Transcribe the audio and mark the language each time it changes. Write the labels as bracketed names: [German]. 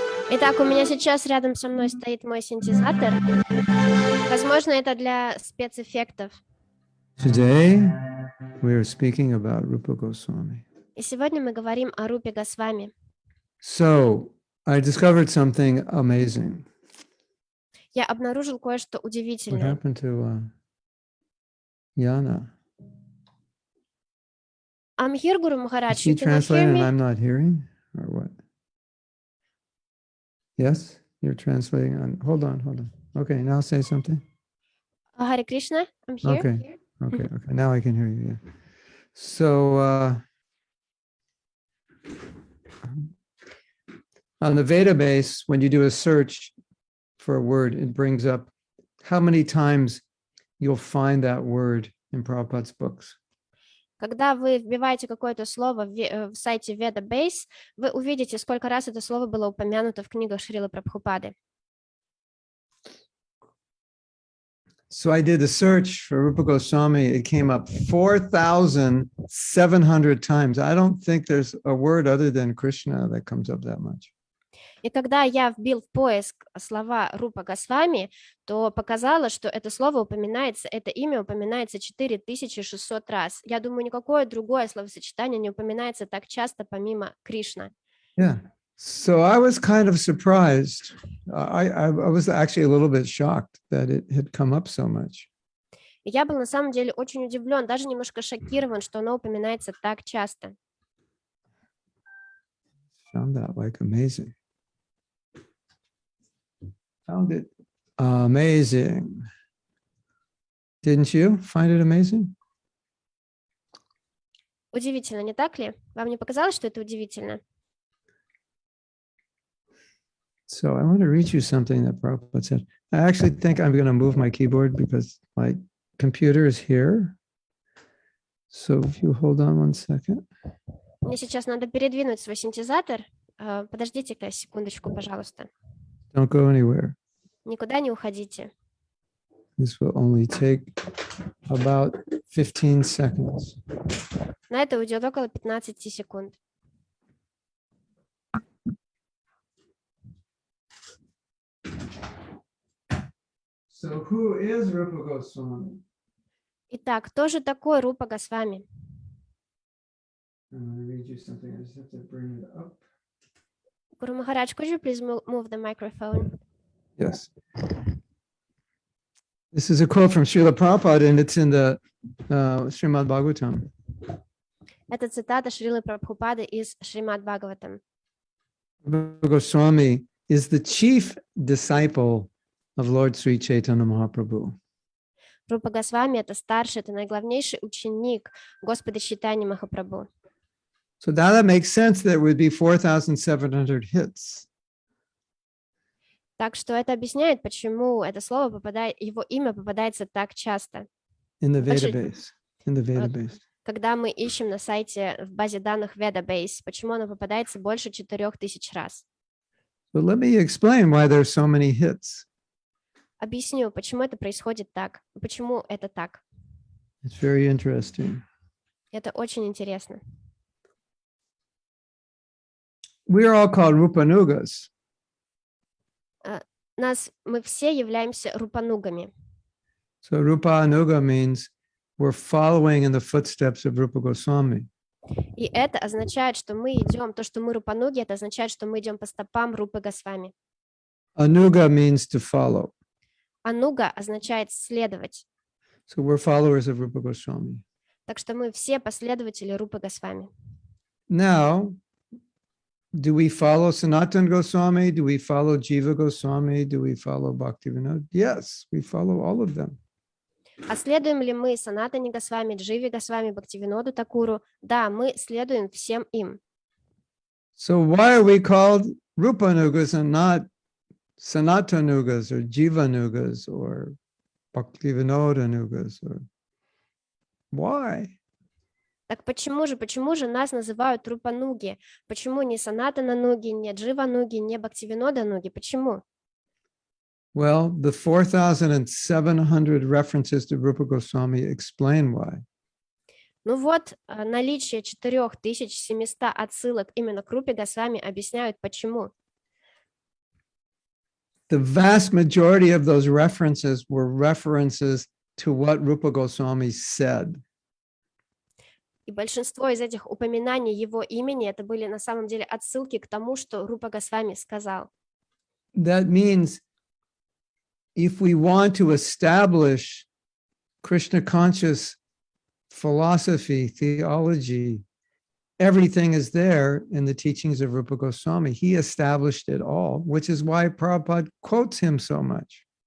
[Russian] Итак, у меня сейчас рядом со мной стоит мой синтезатор. Возможно, это для спецэффектов. [English] Today we are speaking about Rupa Goswami. [Russian] И сегодня мы говорим о Рупе Госвами. [English] So I discovered something amazing. [Russian] Я обнаружил кое-что [English] What [Russian] удивительное. [English] happened to Yana? I'm here, Guru Is Maharaj. she You cannot hear translating and me? I'm not hearing? Or what? Yes, you're translating on. Hold on. Okay, now say something. Харе Кришна, I'm here. Okay. Now I can hear you. Yeah. So On the database, when you do a search for a word, it brings up how many times you'll find that word in Prabhupada's books. [Russian] Когда вы вбиваете какое-то слово в сайте Ведабейс, вы увидите, сколько раз это слово было упомянуто в книгах Шрилы Прабхупады. [English] So I did a search for Rupa Goswami. It came up 4,700 times. I don't think there's a word other than Krishna that comes up that much. [Russian] И когда я вбил в поиск слова Рупа Госвами, то показало, что это слово упоминается, это имя упоминается 4600 раз. Я думаю, никакое другое словосочетание не упоминается так часто, помимо Кришна. [English] Yeah. So I was kind of surprised. I was actually a little bit shocked that it had come up so much. [Russian] И я был на самом деле очень удивлен, даже немножко шокирован, что оно упоминается так часто. [English] Found that like amazing. Found it amazing. Didn't you find it amazing? [Russian] Удивительно, не так ли? Вам не показалось, что это удивительно? [English] So I want to read you something that Prabhupada said. I actually think I'm going to move my keyboard because my computer is here. So if you hold on one second. [Russian] Мне сейчас надо передвинуть свой синтезатор. Подождите-ка секундочку, пожалуйста. [English] Don't go anywhere. [Russian] Никуда не уходите. [English] This will only take about 15 seconds. [Russian] На это уйдет около 15 секунд. [English] So who is Rupa Goswami? [Russian] Итак, кто же такой Рупа Госвами? [English] I'm going to read you something. I just have to bring it up. Guru Maharaj, could you please move the microphone? Yes. This is a quote from Srila Prabhupada, and it's in the Srimad Bhagavatam. [Russian] Это цитата Шрилы Прабхупады из Шримад Бхагаватам. [English] Rupa Goswami is the chief disciple of Lord Sri Chaitanya Mahaprabhu. [Russian] Рупа Госвами — это старший, это наиглавнейший ученик Господа Чайтаньи Махапрабху. [English] So now that makes sense that it would be 4,700 hits. [Russian] Так что это объясняет, почему это слово попадает, его имя попадается так часто. [English] In the Actually, database. In the database. [Russian] Когда мы ищем на сайте в базе данных Vedabase, почему оно попадается больше 4000 раз? [English] But let me explain why there's so many hits. [Russian] Объясню, почему это происходит так, почему это так. [English] It's very interesting. [Russian] Это очень интересно. [English] We are all called Rupanugas. [Russian] Мы все являемся рупанугами. [English] So Rupanuga means we're following in the footsteps of Rupa Goswami. [Russian] И это означает, что мы идем, то, что мы рупануги, это означает, что мы идем по стопам Рупы Госвами. [English] Anuga means to follow. [Russian] Ануга означает следовать. [English] So we're followers of Rupa Goswami. [Russian] Так что мы все последователи Рупы Госвами. [English] Now, do we follow Sanatana Goswami? Do we follow Jiva Goswami? Do we follow Bhaktivinoda? Yes, we follow all of them. [Russian] А следуем ли мы Санатане Госвами, Дживе Госвами, Бхактивиноду Такуру? Да, мы следуем всем им. [English] So why are we called Rupanugas and not Sanatanugas or Jivanugas or Bhaktivinodanugas? Or why? [Russian] Так почему же нас называют рупануги? Почему не Санатана-нуги, не Джива-нуги, не Бхактивинода-нуги? Почему? [English] Well, the 4,700 references to Rupa Goswami explain why. [Russian] Ну вот, наличие 4700 отсылок именно к Рупе Госвами объясняют, почему. [English] The vast majority of those references were references to what Rupa Goswami said. [Russian] И большинство из этих упоминаний его имени это были на самом деле отсылки к тому, что Рупа Госвами сказал. [English] That means if we want to establish Krishna conscious philosophy, theology, everything is there in the teachings of Rupa Goswami. He established it all, which is why Prabhupada quotes him so much.